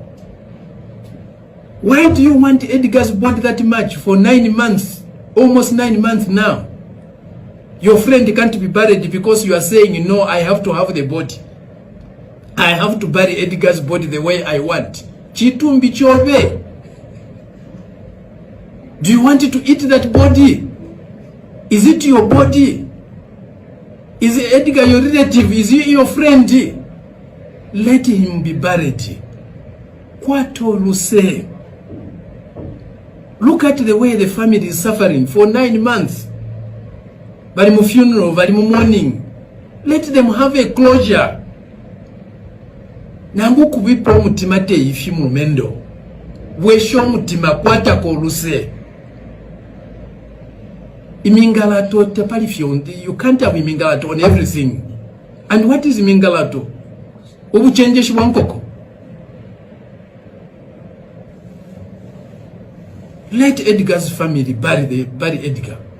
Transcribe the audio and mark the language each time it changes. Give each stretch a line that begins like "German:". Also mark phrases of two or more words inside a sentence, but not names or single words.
English: Why do you want Edgar's body that much for 9 months? Almost 9 months now. Your friend can't be buried because you are saying, no, I have to have the body. I have to bury Edgar's body the way I want.
Bemba: Chitumbi chobe.
English: Do you want to eat that body? Is it your body? Is Edgar your relative? Is he your friend? Let him be buried.
Bemba: Kwato luse.
English: Look at the way the family is suffering for 9 months.
Bemba: Bari mu funeral, bari mu mourning.
English: Let them have a closure.
Bemba: Nangu kubipa omutima te ifi mu mendo. Wesho omutima kwata ko luse. Imingalato tepali fyondi.
English: You can't have imingalato on everything. And what is imingalato?
Bemba: Obuchenjeshi bwankoko.
English: Let Edgar's family bury Edgar.